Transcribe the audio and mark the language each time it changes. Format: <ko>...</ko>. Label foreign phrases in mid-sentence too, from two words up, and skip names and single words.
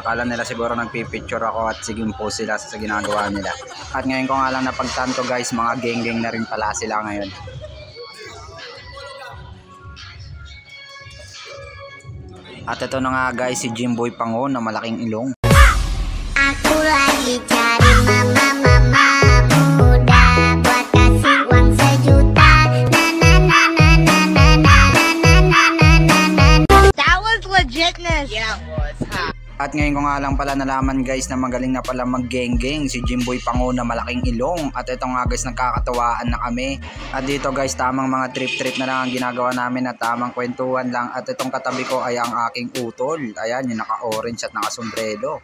<tl>Akala nila siguro nagpipicture ako at siging po sila sa ginagawa nila. At ngayon ko nga lang napagtanto guys, mga geng-geng na rin pala sila ngayon. At ito na nga guys, si Jimboy Pango na malaking ilong.</tl> <id>Aku lagi cari mama muda buat kasih uang sejuta.</id> <en>That was legitness. Yeah, it was.</en> <tl>At ngayon ko nga lang pala nalaman guys na magaling na pala mag-geng-geng si Jimboy Pango na malaking ilong. At ito nga guys, nagkakatawaan na kami. At dito guys, tamang mga trip-trip na lang ang ginagawa namin at tamang kwentuhan lang. At itong katabi ko ay ang aking utol. Ayan, yung naka-orange at naka-sombrero.</tl>